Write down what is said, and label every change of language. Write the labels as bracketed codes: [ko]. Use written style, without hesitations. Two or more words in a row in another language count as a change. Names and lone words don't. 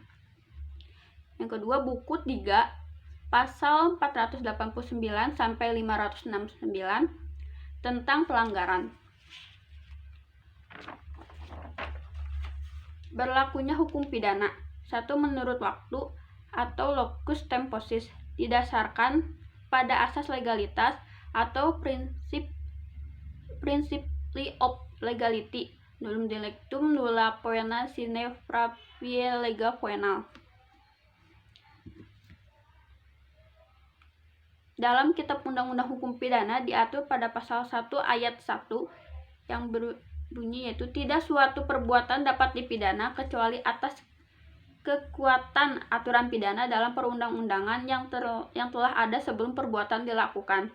[id] Yang kedua, buku 3 pasal 489 sampai 569 tentang pelanggaran. Berlakunya hukum pidana. 1. Menurut waktu atau [la] locus temporis, [id] didasarkan pada asas legalitas atau [en] principle of legality, [la] nullum delictum nulla poena sine praevia lega poenal. [id] Dalam Kitab Undang-Undang Hukum Pidana diatur pada pasal 1 ayat 1 yang berbunyi yaitu tidak suatu perbuatan dapat dipidana kecuali atas kekuatan aturan pidana dalam perundang-undangan yang telah ada sebelum perbuatan dilakukan.